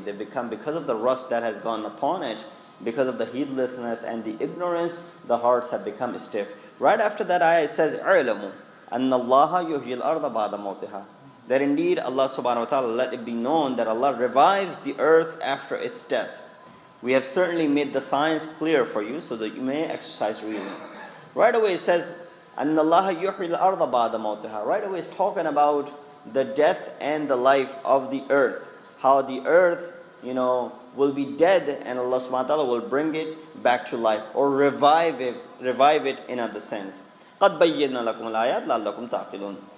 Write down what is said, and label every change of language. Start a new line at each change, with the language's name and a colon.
English: They become, because of the rust that has gone upon it, because of the heedlessness and the ignorance, the hearts have become stiff. Right after that ayah it says,
Arabic: اعلموا أن الله يحيي الأرض بعد موتها,
English: that indeed Allah subhanahu wa ta'ala, let it be known that Allah revives the earth after its death. We have certainly made the signs clear for you so that you may exercise reason. Right away it says,
Arabic: أن الله يحيي الأرض بعد موتها.
English: Right away it's talking about the death and the life of the earth. How the earth, you know, will be dead and Allah subhanahu wa ta'ala will bring it back to life, or revive it in other sense.
Arabic: قَدْ بَيَّنَّا لَكُمُ الْآيَاتِ لَعَلَّكُمْ تَعْقِلُونَ.